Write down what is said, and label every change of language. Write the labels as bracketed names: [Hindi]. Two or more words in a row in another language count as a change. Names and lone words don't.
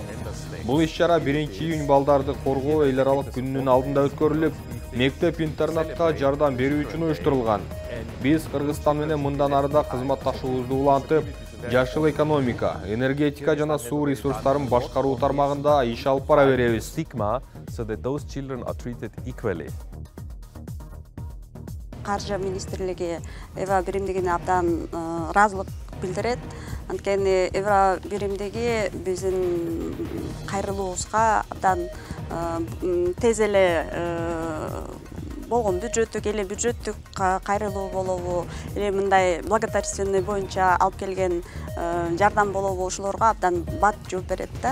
[Kyrgyz] Бул иш-чара 1-июнь балдарды коргоо эл аралык күнүнүн алдында өткөрүлүп, мектеп-интернатка жардам берүү үчүн уюштурулган. Биз Кыргызстан менен мындан арыда кызматташуубузду улантып, жашыл экономика, энергетика жана суу ресурстарын башкаруу тармагында иш алып бара беребиз. [English] Stigma, so that those children are treated equally. [Kyrgyz] Каржы министрлиги Евро биримдигине абдан ыраазылык билдирет. Анткени Евро биримдиги биздин кайрылуубузга абдан тез эле болгон бюджеттик кайрылуу болобу, эле мындай благотворительный боюнча алып келген жардам болобу, ошолорго абдан бат жооп берет да.